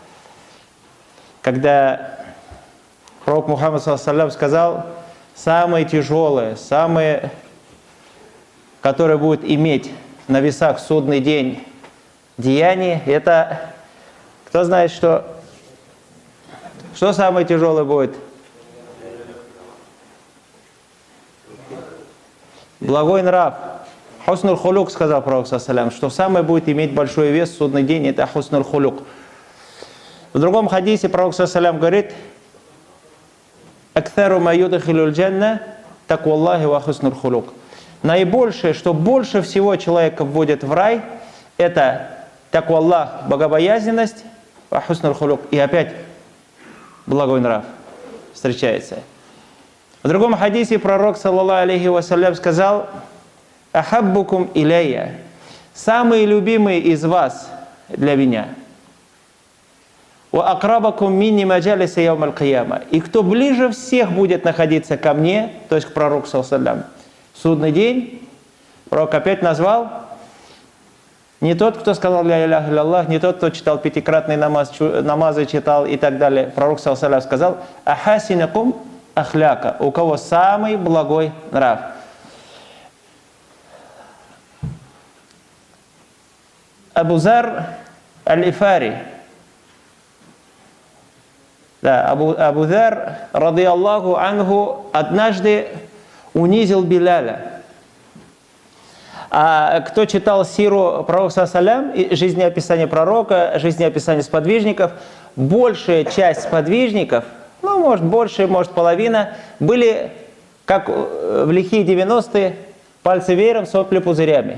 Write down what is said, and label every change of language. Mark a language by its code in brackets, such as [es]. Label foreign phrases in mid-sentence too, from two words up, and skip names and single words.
[ru] Когда пророк Мухаммад ﷺ сказал, самые тяжелые, самые, которые будут иметь на весах в судный день деяния, это, кто знает, что самое тяжелое будет? Благой нрав. [ar] حسن الخلق, [ru] сказал пророк ﷺ, что самое будет иметь большой вес в судный день, это [ar] حسن الخلق. [ru] В другом хадисе пророк ﷺ говорит, [ar] «أكثر ما يدخل الجنة تقوى الله وحسن الخلق». [ru] Наибольшее, что больше всего человека вводит в рай, это такваллах, богобоязненность, [ar] وحسن الخلق. [ru] И опять благой нрав встречается. В другом хадисе пророк, [ar] صلى الله عليه وسلم, [ru] сказал, [ar] «أحبكم إلي», [ru] самые любимые из вас для меня. [ar] «وأقربكم مني مجالس يوم القيامة», [ru] и кто ближе всех будет находиться ко мне, то есть к пророку, [ar] صلى الله عليه, [ru] в судный день, пророк опять назвал, не тот, кто сказал [ar] «لا إله إلا الله», [ru] не тот, кто читал пятикратный намазы читал и так далее. Пророк, [ar] صلى الله عليه, [ru] сказал, [ar] «أحاسنكم أخلاقا», [ru] у кого самый благой нрав. Абу Зар аль-Ифари. Да, Абу Зар, [ar] رضي الله عنه, [ru] однажды унизил Биляля. А кто читал сиру пророка салям, жизнеописание пророка, жизнеописание сподвижников, большая часть сподвижников, ну, может, больше, может, половина, были, как в лихие 90-е, пальцы веером, сопли пузырями.